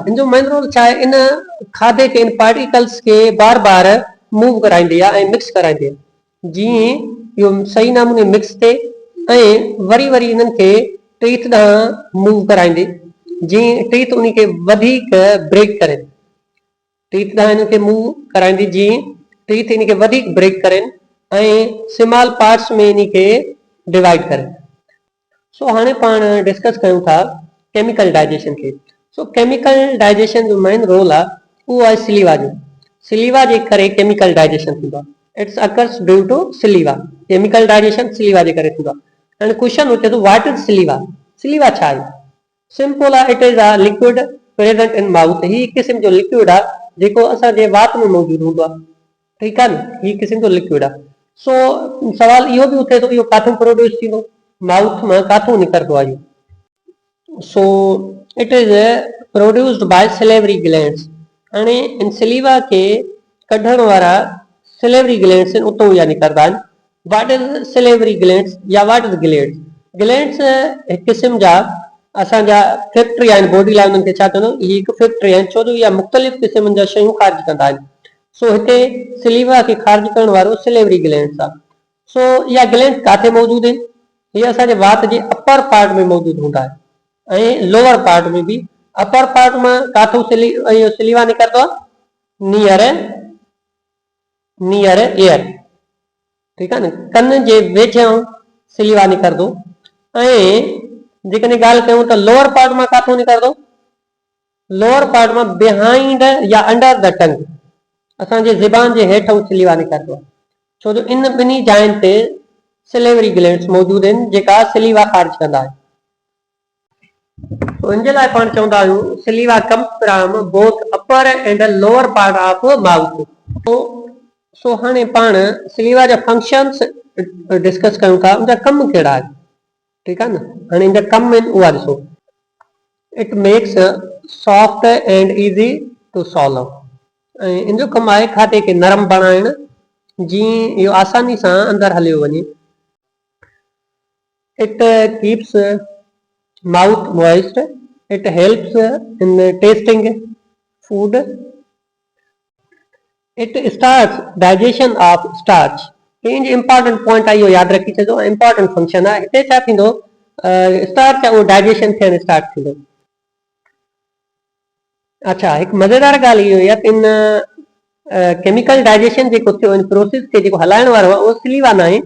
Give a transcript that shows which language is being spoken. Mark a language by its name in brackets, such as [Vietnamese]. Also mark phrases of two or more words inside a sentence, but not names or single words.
[Sindhi] इन जो [English] main role [Sindhi] छा आहे, इन खाधे खे, इन पार्टिकल्स खे बार बार मूव कराईंदी आहे ऐं मिक्स कराईंदी आहे, जीअं इहो सही नमूने मिक्स थिए ऐं वरी वरी इन्हनि खे टीथ ॾांहुं मूव कराईंदी, जीअं टीथ उन खे वधीक ब्रेक करे, टीथ ॾांहुं हिन खे मूव कराईंदी जीअं टीथ इन खे वधीक ब्रेक कनि ऐं [English] small parts [Sindhi] में इन खे डिवाइड करे। सो हाणे पाण डिस्कस कयूं था [English] chemical digestion [Sindhi] खे। सो [English] chemical digestion [Sindhi] जो [English] main role [Sindhi] आहे उहो आहे सिलीवा जो। सिलीवा जे करे [English] chemical digestion [Sindhi] थींदो आहे, [English] it's occurs due to saliva. chemical digestion [Sindhi] सिलीवा जे करे थींदो आहे। हाणे क्वेश्चन उथे थो, [English] what is saliva? [Sindhi] सिलीवा छा आहे? सिंपल आहे, [English] it is a liquid present in mouth. [Sindhi] ही किस्म जो लिक्विड आहे जेको असांजे वात में मौजूदु हूंदो आहे, ठीकु आहे न। ही किस्म जो लिक्विड आहे। सो सवाल इहो बि उथे थो, इहो काथूं प्रोड्यूस थींदो, माउथ मां काथूं निकिरंदो आहे इहो। [English] so it is produced by salivary glands. [Sindhi] हाणे इन सिलीवा खे कढण वारा [English] salivary glands [Sindhi] आहिनि, उतां इहा निकिरंदा आहिनि। [English] what is salivary glands or what is glands? [Sindhi] ग्लैंड्स हिकु क़िस्म जा असांजा फैक्ट्री आहिनि बॉडी लाइ, उन्हनि खे छा चवंदा आहियूं, ही हिकु फैक्ट्री आहिनि, छो जो इहा मुख़्तलिफ़ क़िस्मनि जा शयूं ख़ारिज कंदा आहिनि। सो हिते सिलीवा खे ख़ारिज करण वारो [English] salivary glands [Sindhi] आहे। सो इहा ग्लैंड्स काथे मौजूदु आहिनि? हीअ असांजे वात जे [English] upper part [Sindhi] में मौजूदु हूंदा आहिनि ऐं [English] lower part [Sindhi] में बि। [English] upper part [Sindhi] मां काथो इहो सिलीवा निकिरंदो आहे, [English] near ear, [Sindhi] ठीकु आहे न। कन जे वेझो सिलीवा निकिरंदो। ऐं जेकॾहिं ॻाल्हि कयूं त [English] lower part [Sindhi] मां काथो निकिरंदो? [English] lower part मां behind या under the tongue, [Sindhi] असांजे ज़बान जे हेठों सिलीवा निकिरंदो आहे, छो जो इन ॿिन्ही जायुनि ते [English] salivary glands [Sindhi] मौजूदु आहिनि जेका सिलीवा ख़ारिज कंदा आहिनि। इन जे लाइ पाण चवंदा आहियूं [English] saliva comes from both upper and lower part of mouth. [Sindhi] सो हाणे पाण सिलीवा जा [English] functions discuss [Sindhi] कयूं था, उनजा कम कहिड़ा आहिनि, ठीकु आहे न। हाणे इन जा कम आहिनि उहा ॾिसो। [English] it makes soft and easy to swallow. [Sindhi] ऐं इन जो कमु आहे खाधे खे नरम बणाइण, जीअं इहो आसानी सां अंदरि हलियो वञे। [English] it keeps mouth moist, it helps in testing food, it starts digestion of starch. [Sindhi] इंज [English] important point [Sindhi] आहे, इहो यादि रखी छॾियो, [English] important function [Sindhi] आहे। हिते छा थींदो, स्टार्च आहे उहो डाइजेशन थियणु स्टार्ट थींदो। अच्छा, हिकु मज़ेदार ॻाल्हि इहो आहे त इन [English] chemical digestion [Sindhi] जेको थियो इन प्रोसेस खे जेको हलाइण वारो आहे उहो सिलीवा न आहे।